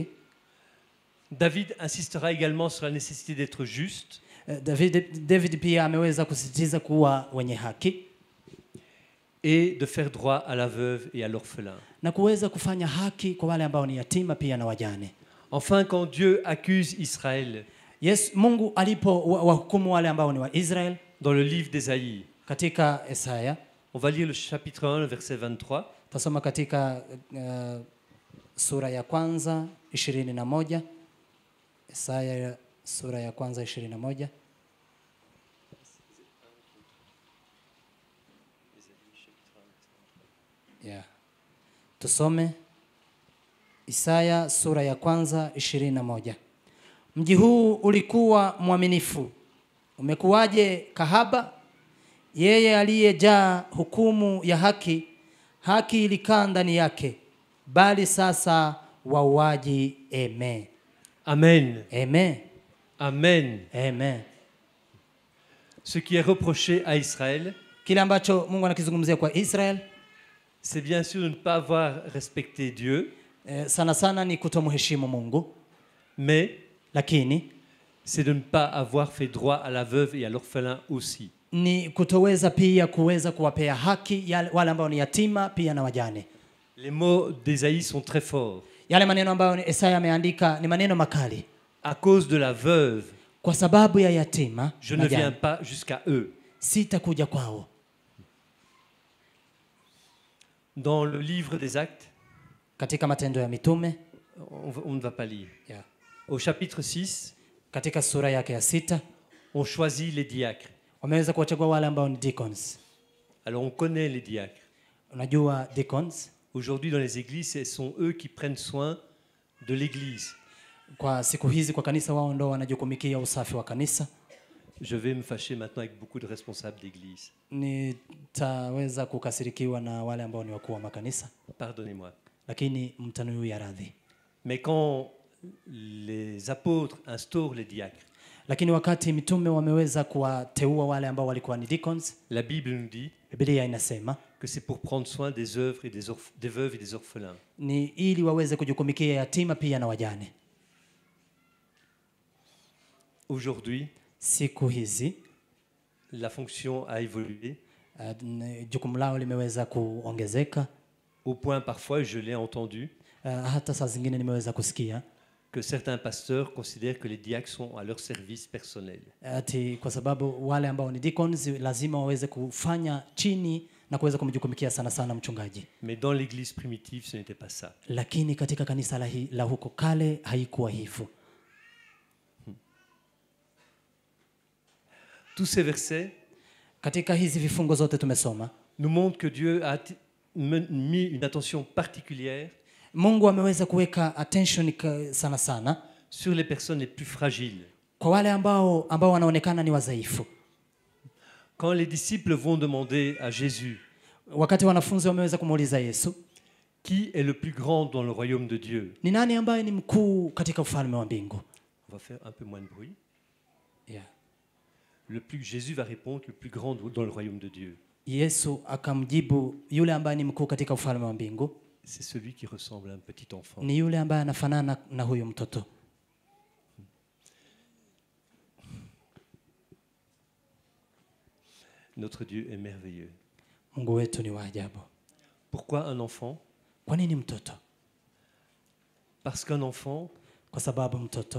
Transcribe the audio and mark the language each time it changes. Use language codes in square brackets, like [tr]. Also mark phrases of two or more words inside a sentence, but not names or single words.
[fr] David insistera également sur la nécessité d'être juste [sw] David pia ameweza kusisitiza kuwa wenye haki [fr] et de faire droit à la veuve et à l'orphelin. [sw] na kuweza kufanya haki kwa wale ambao ni yatima pia na wajane. [fr] Enfin, quand Dieu accuse Israël [sw] Yes, Mungu alipo wahukumu wale ambao ni wa Israel [fr] dans le livre d'Ésaïe, [sw] katika Isaya, [fr] on va lire le chapitre 1, le verset 23. [sw] tasoma katika sura ya kwanza 21. Isaya sura ya kwanza 21. Yeah. Tusome Isaya sura ya kwanza 21. Mji huu ulikuwa mwaminifu, umekuwaje kahaba? Yeye aliyejaa hukumu ya haki, haki ilikaa ndani yake, bali sasa wauaji. Amen. Amen. Amen. Amen. Amen. [fr] Ce qui est reproché à Israël, [sw] Kile ambacho Mungu anakizungumzia kwa Israel [fr] c'est bien sûr de ne pas avoir respecté Dieu, [sw] sana sana ni kutomheshimu Mungu, [fr] mais [sw] lakini [fr] c'est de ne pas avoir fait droit à la veuve et à l'orphelin aussi. [sw] ni kutoweza pia kuweza kuwapea haki wale ambao ni yatima pia na wajane. [fr] Les mots d'Ésaïe sont très forts. [sw] Yale maneno ambayo Isaya ameandika ni maneno makali. [fr] À cause de la veuve, [sw] Kwa sababu ya yatima [fr] je [sw] na [fr] ne viens [sw] wajane, [fr] pas jusqu'à eux. [sw] sitakuja kwao. [fr] Dans le livre des Actes, [sw] Katika Matendo ya Mitume, [fr] on ne va pas lire. yeah, Au chapitre 6, [sw] katika sura yake ya 6 [fr] on choisit les diacres. [sw] wameweza kuwachagua wale ambao ni deacons. [fr] Alors on connaît les diacres. [sw] Unajua deacons, [fr] Aujourd'hui dans les églises, ce sont eux qui prennent soin de l'église. [sw] kwa siku hizi kwa kanisa wao ndio wanajukumikia usafi wa kanisa. [fr] Je vais me fâcher maintenant avec beaucoup de responsables d'église. [sw] Nitaweza kukasirikiwa na wale ambao ni wakuu wa makanisa, [fr] Pardonnez-moi. [sw] lakini mtanuia radhi. [fr] Mais quand les apôtres instaurent les diacres, [sw] Lakini wakati mitume wameweza kuwateua wale ambao walikuwa ni deacons, [fr] la Bible nous dit [sw] Biblia inasema [fr] que c'est pour prendre soin des œuvres et des veuves et des orphelins. [sw] ni ili waweze kujukumikia yatima pia na wajane. [fr] Aujourd'hui, [sw] Siku hizi [fr] la fonction a évolué [sw] jukumu lao limeweza kuongezeka. [fr] au point parfois, je l'ai entendu, [sw] Hata saa zingine nimeweza kusikia [fr] que certains pasteurs considèrent que les diacres sont à leur service personnel. [sw] ati kwa sababu wale ambao ni deacons lazima waweze kufanya chini na kuweza kumjukumikia sana sana mchungaji. [fr] Mais dans l'église primitive, ce n'était pas ça. [sw] Lakini katika kanisa la huko kale haikuwa hivyo. [fr] Tous ces versets [sw] Katika hizi vifungo zote tumesoma, [fr] nous montrent que Dieu a mis une attention particulière [sw] Mungu ameweza kuweka attention sana sana [fr] sur les personnes les plus fragiles. [sw] kwa wale ambao wanaonekana ni wadhaifu. [fr] Quand les disciples vont demander à Jésus [sw] Wakati wanafunzi wameweza kumuuliza Yesu, [fr] qui est le plus grand dans le royaume de Dieu, [sw] ni nani ambaye ni mkuu katika ufalme wa mbingu? [fr] on va faire un peu moins de bruit. Yeah. Jésus va répondre le plus grand dans le royaume de Dieu. [sw] Yesu akamjibu, yule ambaye ni mkuu katika ufalme wa mbingu [fr] C'est celui qui ressemble à un petit enfant. [sw] ni yule ambaye anafanana na huyo mtoto. [fr] Notre Dieu est merveilleux. [sw] Mungu wetu ni wa ajabu. [fr] Pourquoi un enfant? [sw] Kwa nini mtoto? [fr] Parce qu'un enfant, [sw] Kwa sababu mtoto,